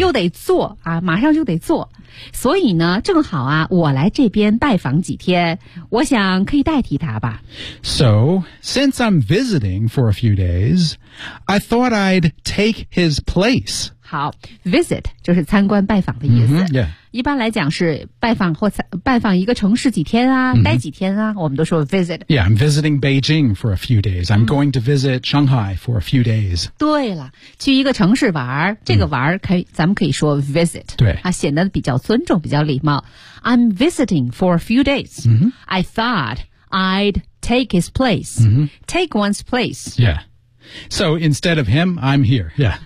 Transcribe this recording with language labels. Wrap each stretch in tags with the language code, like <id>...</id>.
<zh>又得做啊马上就得做所以呢正好啊我来这边拜访几天我想可以代替他吧</zh> <en>So since I'm visiting for a few days I thought I'd take his place</en> <zh>好 visit 就是参观拜访的意思、 mm-hmm, yeah. 一般来讲是拜访或拜访一个城市几天啊、 mm-hmm. 待几天啊我们都说 visit.</zh> <en>Yeah, I'm visiting Beijing for a few days. I'm going to visit Shanghai for a few days.</en> <zh>对了去一个城市玩这个玩可以、mm. 咱们可以说 visit. 对。啊显得比较尊重比较礼貌。</zh> <en>I'm visiting for a few days.、 Mm-hmm. I thought I'd take his place.、 Mm-hmm. Take one's place. Yeah. So instead of him, I'm here. Yeah.</en>